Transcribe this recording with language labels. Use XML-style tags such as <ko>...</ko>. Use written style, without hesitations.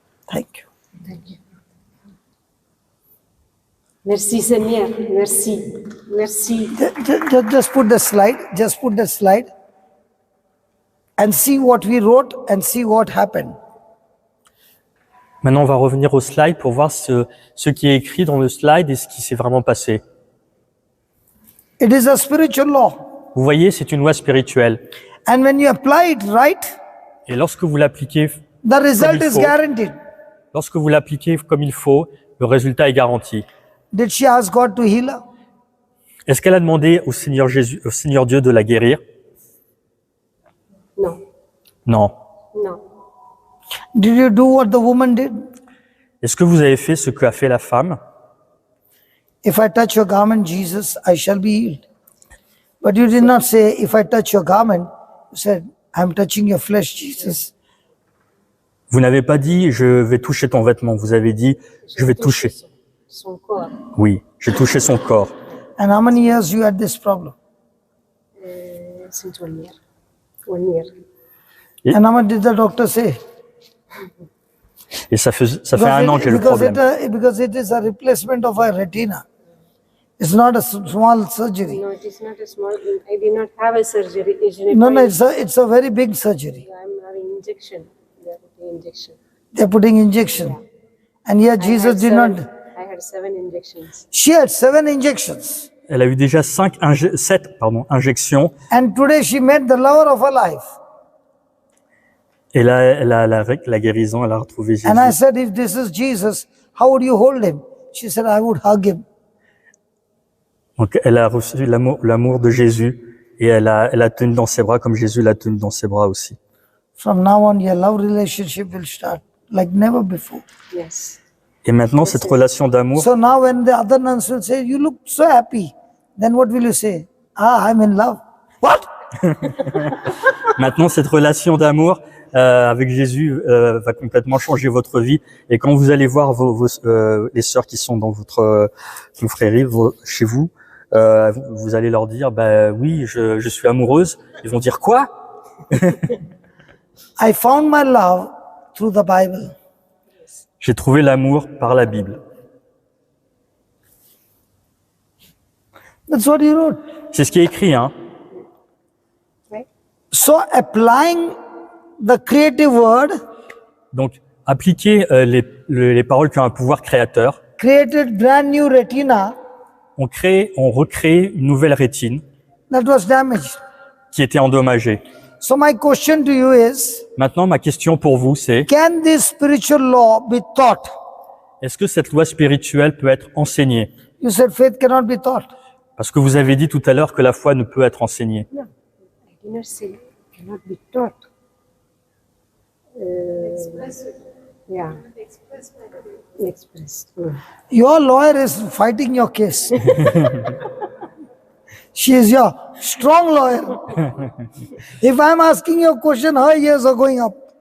<en>Thank you.</en> <fr>Merci Seigneur, merci, merci.</fr> <en>Just put the slide, and see what we wrote and see what happened.</en> <fr>Maintenant, on va revenir au slide pour voir ce qui est écrit dans le slide et ce qui s'est vraiment passé.</fr> <en>It is a spiritual law.</en> <fr>Vous voyez, c'est une loi spirituelle.</fr> <en>And when you apply it right,</en> <fr>Et lorsque vous l'appliquez,</fr> <en>the result</en> <fr>il</fr> <en>is</en> <fr>faut.</fr> <en>guaranteed.</en> <fr>lorsque vous l'appliquez comme il faut, le résultat est garanti.</fr> <en>Did she ask God to heal her?</en> <fr>Est-ce qu'elle a demandé au Seigneur Jésus, au Seigneur Dieu de la guérir? Non, Non. non.</fr> <en>Did you do what the woman did?</en> <fr>Est-ce que vous avez fait ce qu'a fait la femme?</fr> <en>If I touch your garment, Jesus, I shall be healed. But you did not say, if I touch your garment, you said, I'm touching your flesh, Jesus.</en> <fr>Vous n'avez pas dit, je vais toucher ton vêtement. Vous avez dit, je vais toucher. Son corps. Oui, j'ai touché son corps.</fr> <en>And how many years you had this problem? Since 1 year. 1 year. And how much did the doctor say?</en> <fr>Et ça fait 1 an que j'ai le problème.</fr> <en>Because it is a replacement of a retina. It's not a small surgery. No, it is not a small. I did not have a surgery. No, it's a very big surgery. I'm having injection. They are putting injection. They're putting injection. And here Jesus did not. I had 7 injections. She had 7 injections.</en> <fr>Elle a eu déjà 7 injections.</fr> <en>And today she met the lover of her life.</en> <fr>Et là, elle a la guérison, elle a retrouvé Jésus.</fr> <en>And I said, if this is Jesus, how would you hold him? She said, I would hug him.</en> <fr>Donc, elle a reçu l'amour de Jésus et elle a tenu dans ses bras comme Jésus l'a tenu dans ses bras aussi.</fr> <en>From now on, your love relationship will start like never before. Yes.</en> <fr>Et maintenant, cette relation d'amour,</fr> <en>So now when the other nuns will say, you look so happy, then what will you say? Ah, I'm in love. What?</en> <fr>maintenant, cette relation d'amour avec Jésus va complètement changer votre vie. Et quand vous allez voir les sœurs qui sont dans votre confrérie, chez vous, vous allez leur dire, bah oui, je suis amoureuse. Ils vont dire quoi?</fr> <en>I found my love through the Bible.</en> <fr>J'ai trouvé l'amour par la Bible.</fr> <en>That's what he wrote.</en> <fr>C'est ce qui est écrit, hein.</fr> <en>So applying the creative word</en> <fr>Donc, appliquer les paroles qui ont un pouvoir créateur.</fr> <en>created brand new retina</en> <fr>On recrée une nouvelle rétine</fr> <en>that was damaged.</en> <fr>qui était endommagée.</fr> <en>So my question to you is,</en> <fr>Maintenant, ma question pour vous, c'est</fr> <en>can this spiritual law be taught?</en> <fr>est-ce que cette loi spirituelle peut être enseignée?</fr> <en>You said faith cannot be taught.</en> <fr>Parce que vous avez dit tout à l'heure que la foi ne peut être enseignée.</fr> <en>No, I did not say cannot be taught. Yeah. Express. Your lawyer is fighting your case. She is your strong lawyer. If I'm asking you a question, her ears are going up.</en>